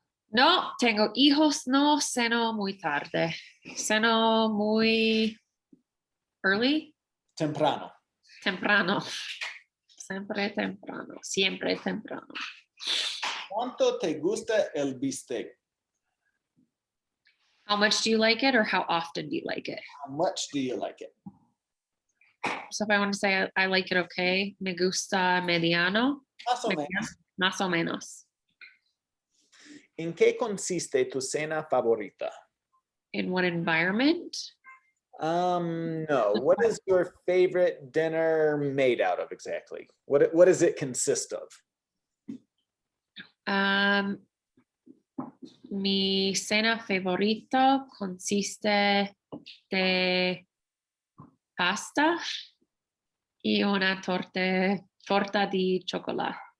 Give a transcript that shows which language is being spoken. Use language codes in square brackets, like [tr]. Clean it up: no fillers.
[es] No, tengo hijos, no ceno muy tarde. Ceno muy early. Temprano. Temprano. Siempre temprano. Siempre temprano. ¿Cuánto te gusta el bistec? [en] How much do you like it or how often do you like it? How much do you like it? So if I want to say I like it okay, [es] me gusta mediano. Más o menos. Más o menos. ¿En qué consiste tu cena favorita? [en] In what environment? No. What is your favorite dinner made out of exactly? What does it consist of? [es] Mi cena favorito consiste de pasta y una torta di chocolate.